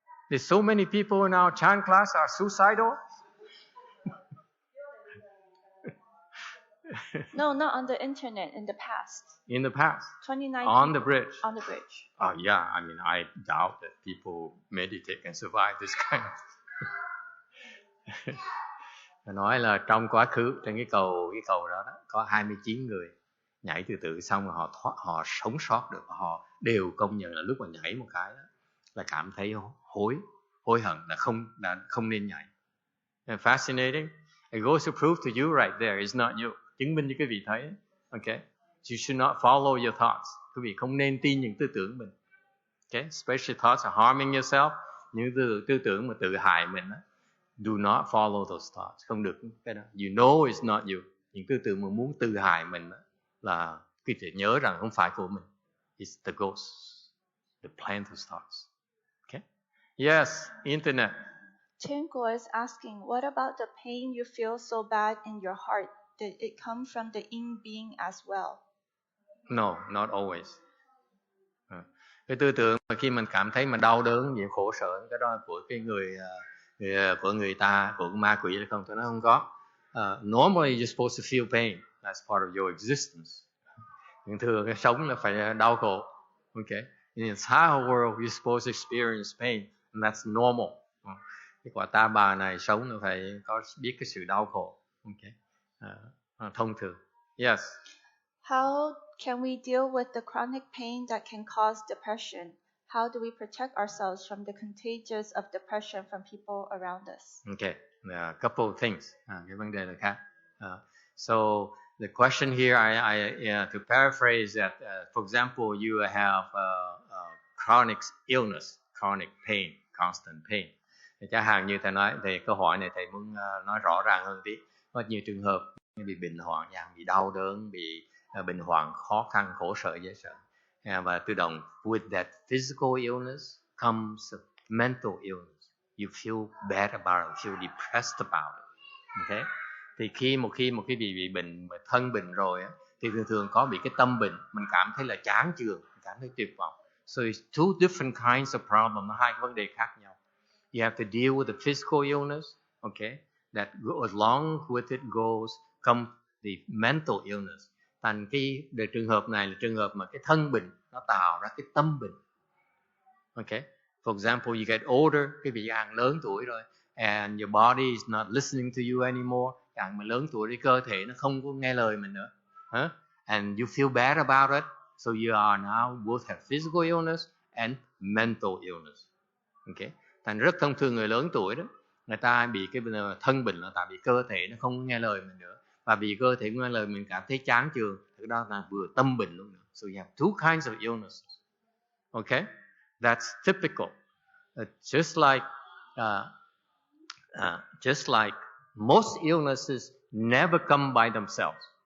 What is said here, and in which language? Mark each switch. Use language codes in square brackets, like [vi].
[en] There's so many people in our Chan class are suicidal? No, not on the internet, in the past. In the past? 29 On people the bridge? On the bridge. Oh, yeah. I mean, I doubt that people meditate and survive this kind of... [vi] Nói là trong quá khứ, trên cái cầu đó, có 29 người nhảy tự tử xong rồi họ sống sót được. Họ đều công nhận là lúc mà nhảy một cái đó, là cảm thấy hối hận là không nên nhảy. [en] And fascinating. It goes to prove to you right there, it's not you. [vi] Chứng minh cho quý vị thấy. [en] Okay? You should not follow your thoughts. [vi] Quý vị không nên tin những tư tưởng mình. [en] Okay? Especially thoughts of harming yourself. [vi] Những tư tưởng mà tự hại mình. [en] Do not follow those thoughts. [vi] Không được cái đó. [en] You know it's not you. [vi] Những tư tưởng mà muốn tự hại mình là quý vị nhớ rằng không phải của mình. [en] It's the ghost. The plant those thoughts. Okay? Yes, internet. Chenko is asking, what about the pain you feel so bad in your heart? Did it come from the yin being as well? No, not always. [vi] Cái tư tưởng mà khi mình cảm thấy mình đau đớn, nhiều khổ sở, cái đó của cái của người ta, của ma quỷ hay không, tôi nói không có. [en] Normally you're supposed to feel pain. That's part of your existence. [vi] Nhưng thường cái sống là phải đau khổ. [en] Okay? In the entire world you're supposed to experience pain, and that's normal. [vi] Cái quả ta bà này sống là phải có biết cái sự đau khổ. Okay? Thông thường. Yes. [en] How can we deal with the chronic pain that can cause depression? How do we protect ourselves from the contagions of depression from people around us? Okay, a couple of things. [vi] Cái vấn đề là khác. [en] So the question here, I to paraphrase that, for example, you have chronic illness, chronic pain, constant pain. [vi] Chẳng hạn như thầy nói, thì câu hỏi này thầy muốn nói rõ ràng hơn tí. Có nhiều trường hợp bị bệnh hoạn, bị đau đớn, bị bệnh hoạn khó khăn, khổ sở, dễ sợ. Và tự động, [en] with that physical illness comes mental illness. You feel bad about it, feel depressed about it. Okay? [vi] Thì khi một khi bị bệnh, thân bệnh rồi, thì thường có bị cái tâm bệnh, mình cảm thấy là chán chường, cảm thấy tuyệt vọng. [en] So it's two different kinds of problems, [vi] nó hai cái vấn đề khác nhau. [en] You have to deal with the physical illness, okay? That along with it comes the mental illness. [vi] Thành cái trường hợp này là trường hợp mà cái thân bệnh nó tạo ra cái tâm bệnh. Okay? [en] For example, you get older, [vi] cái vị càng lớn tuổi rồi, [en] and your body is not listening to you anymore. [vi] Càng mà lớn tuổi thì cơ thể nó không có nghe lời mình nữa. [en] And you feel bad about it, so you are now both have physical illness and mental illness. Okay? [vi] Thành rất thông thường người lớn tuổi đó, người ta bị cái thân bệnh là tại vì cơ thể nó không nghe lời mình nữa, và vì cơ thể nghe lời mình cảm thấy chán chường, thì đó là vừa tâm bệnh luôn nữa. [en] So you have two kinds of illnesses. Okay, that's typical. Just like just like most illnesses never come by themselves.